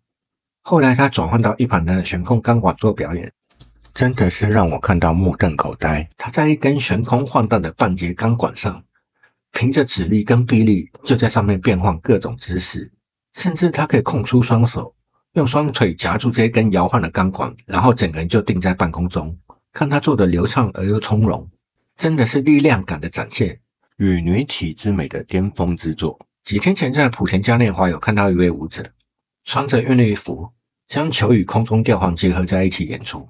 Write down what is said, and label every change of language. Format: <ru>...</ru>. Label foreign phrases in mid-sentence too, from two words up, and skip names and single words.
<zh>後來他轉換到一旁的懸空鋼管做表演，真的是讓我看到目瞪口呆。他在一根懸空晃蕩的半截鋼管上，憑着指力跟臂力就在上面變換各種姿勢，甚至他可以空出雙手，用雙腿夾住這一根搖晃的鋼管，然後整個人就定在半空中。看他做的流暢而又從容，真的是力量感的展現與女體之美的巔峰之作。幾天前在莆田嘉年華有看到一位舞者穿着運動服，將球與空中吊環結合在一起演出。</zh>